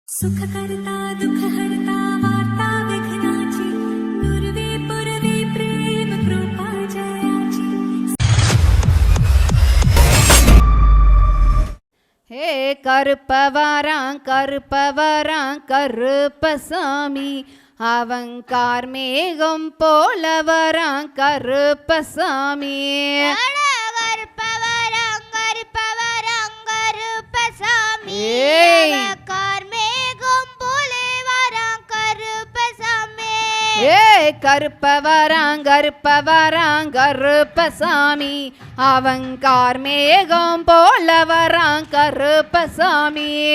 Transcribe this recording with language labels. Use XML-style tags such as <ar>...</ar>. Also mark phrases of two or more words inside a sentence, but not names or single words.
<mr>सुखकर्ता दुःखहर्ता वार्ता विघ्नाची दुर्वे पुरवे प्रेम कृपा जयाची।</mr> <ta>हे கருப்பவராங் கருப்பசாமி அவன் கார்மேகம் போலவராங் கருப்பசாமி கருப்பவராங் கருப்பசாமி அவன் கார்மேகம் போலவராங் கருப்பசாமி</ta>